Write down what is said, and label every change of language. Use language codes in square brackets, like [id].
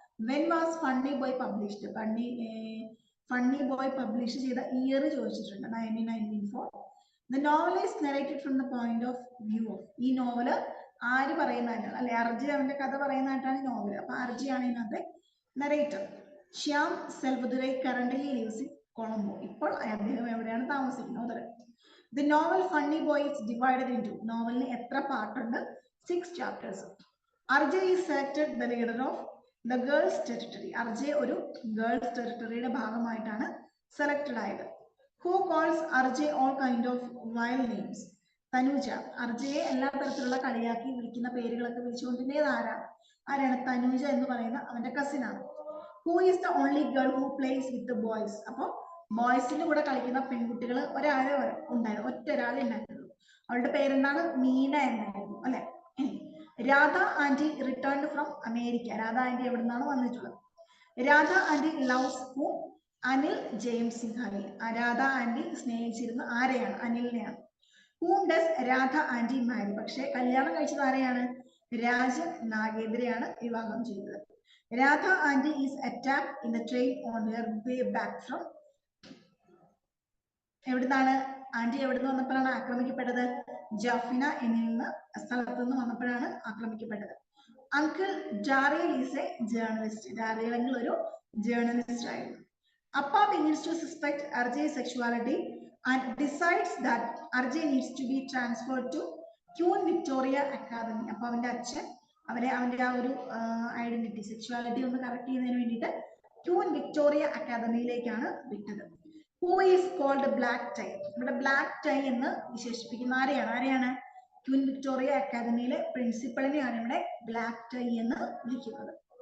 [en] when was Funny Boy published, [ml] funny boy publish ചെയ്ത year ചോദിച്ചിട്ടുണ്ട്, 1994. [en] the novel is narrated from the point of view of, [ml] ഈ novel ആര് പറയുന്നതായിട്ടാണ് അല്ലെ, അർജി അവന്റെ കഥ പറയുന്നതായിട്ടാണ് നോവൽ. അപ്പൊ അർജിയാണ് ഇതിനകത്തെ narrator. [en] Shyam Selvadurai currently lives in Colombo, [ml] ഇപ്പോൾ അദ്ദേഹം എവിടെയാണ് താമസിക്കുന്നത്. [en] The novel Funny Boy is divided into, [ml] നോവലിന് എത്ര പാർട്ടുണ്ട്, [en] 6 chapters. RJ is selected the leader of the girls territory, [ml] RJ ഒരു ഗേൾസ് ടെറിട്ടറിയുടെ ഭാഗമായിട്ടാണ് സെലക്ടഡ് ആയത്. [en] Who calls RJ all kind of wild names, Tanuja. [ml] RJയെ എല്ലാ തരത്തിലുള്ള കളിയാക്കി വിളിക്കുന്ന പേരുകളൊക്കെ വിളിച്ചുകൊണ്ടിരുന്നത് ആരാണ്, തനുജ എന്ന് പറയുന്ന അവന്റെ കസിനാണ്. [en] Who is the only girl who plays with the boys, [ml] അപ്പൊ ബോയ്സിന്റെ കൂടെ കളിക്കുന്ന പെൺകുട്ടികൾ ഒരാളെ ഉണ്ടായിരുന്നു, ഒറ്റ ഒരാളെ ഉണ്ടായിരുന്നു. അവളുടെ പേരെന്താണ്, മീന എന്നായിരുന്നു അല്ലെ. [en] Radha aunty returned from America, [ml] Radha anti എവിടെ നിന്നാണ് വന്നിട്ടുള്ളത്. [en] Radha aunty loves who, [ml] Anil James സിൻഹായി, Radha anti സ്നേഹിച്ചിരുന്ന ആരെയാണ്, അനിലിനെയാണ്. [en] whom does Radha aunty marry, [ml] പക്ഷെ കല്യാണം കഴിച്ചത് ആരെയാണ്, രാജൻ നാഗേന്ദ്രയാണ് വിവാഹം ചെയ്തത്. [en] Radha aunty is attacked in the train on her way back from, [ml] എവിടുന്നാണ് ആന്റി എവിടുന്ന് വന്നപ്പോഴാണ് ആക്രമിക്കപ്പെട്ടത്, ജാഫിന എന്ന സ്ഥലത്ത് നിന്ന് വന്നപ്പോഴാണ് ആക്രമിക്കപ്പെട്ടത്. [en] uncle Daryl is a journalist, [ml] ഡാറിയൽ uncle ഒരു ജേർണലിസ്റ്റ് ആയിരുന്നു. [en] Appa begins to suspect RJ's sexuality and decides that RJ needs to be transferred to Queen Victoria Academy. [ml] അപ്പൊ അവന്റെ അച്ഛൻ അവന്റെ ആ ഒരു ഐഡന്റിറ്റി സെക്സ്വാലിറ്റി ഒന്ന് കറക്റ്റ് ചെയ്യുന്നതിന് വേണ്ടിയിട്ട് ക്യൂൻ വിക്ടോറിയ അക്കാദമിയിലേക്കാണ് വിട്ടത്. [en] Who is called black tie, [ml] ഇവിടെ ബ്ലാക്ക് ടൈ എന്ന് വിശേഷിപ്പിക്കുന്ന ആരെയാണ്, ക്യൂൻ വിക്ടോറിയ അക്കാദമിയിലെ പ്രിൻസിപ്പളിനെയാണ് ഇവിടെ ബ്ലാക്ക് ടൈ എന്ന് വിളിക്കുന്നത്.